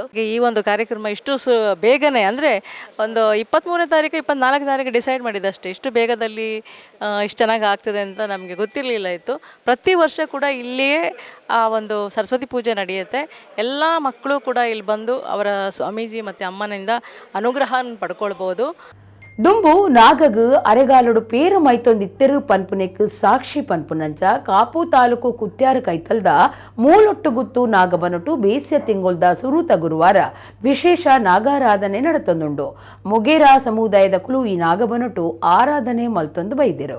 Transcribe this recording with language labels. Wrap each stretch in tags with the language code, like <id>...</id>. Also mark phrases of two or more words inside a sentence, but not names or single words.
<kn>ಈ ಒಂದು ಕಾರ್ಯಕ್ರಮ ಇಷ್ಟು ಬೇಗನೆ ಅಂದರೆ ಒಂದು 23ನೇ ತಾರೀಕು 24ನೇ ತಾರೀಕು ಡಿಸೈಡ್ ಮಾಡಿದಷ್ಟೇ, ಇಷ್ಟು ಬೇಗದಲ್ಲಿ ಇಷ್ಟು ಚೆನ್ನಾಗಿ ಆಗ್ತದೆ ಅಂತ ನಮಗೆ ಗೊತ್ತಿರಲಿಲ್ಲ ಇತ್ತು. ಪ್ರತಿ ವರ್ಷ ಕೂಡ ಇಲ್ಲಿಯೇ ಆ ಒಂದು ಸರಸ್ವತಿ ಪೂಜೆ ನಡೆಯುತ್ತೆ. ಎಲ್ಲ ಮಕ್ಕಳು ಕೂಡ ಇಲ್ಲಿ ಬಂದು ಅವರ ಸ್ವಾಮೀಜಿ ಮತ್ತು ಅಮ್ಮನಿಂದ ಅನುಗ್ರಹ ಪಡ್ಕೊಳ್ಬೋದು.</kn> <tcy>ದುಂಬು ನಾಗಗು ಅರೆಗಾಲುಡು ಪೇರು ಮೈತೊಂದಿತ್ತೆರು ಪನ್ಪುನೆಕ್ ಸಾಕ್ಷಿ ಪನ್ಪುನಂಚ ಕಾಪು ತಾಲೂಕು ಕುತ್ಯಾರು ಕೈತಲ್ದ ಮೂಲೊಟ್ಟುಗುತ್ತು ನಾಗಬನಟು ಬೇಸ್ಯ ತಿಂಗೊಲ್ದ ಸುರೂತ ಗುರುವಾರ ವಿಶೇಷ ನಾಗಾರಾಧನೆ ನಡೆತೊಂದುಂಡು. ಮೊಗೇರಾ ಸಮುದಾಯದ ಕುಲು ಈ ನಾಗಬನಟು ಆರಾಧನೆ ಮಲ್ತೊಂದು ಬೈದಿರು.</tcy>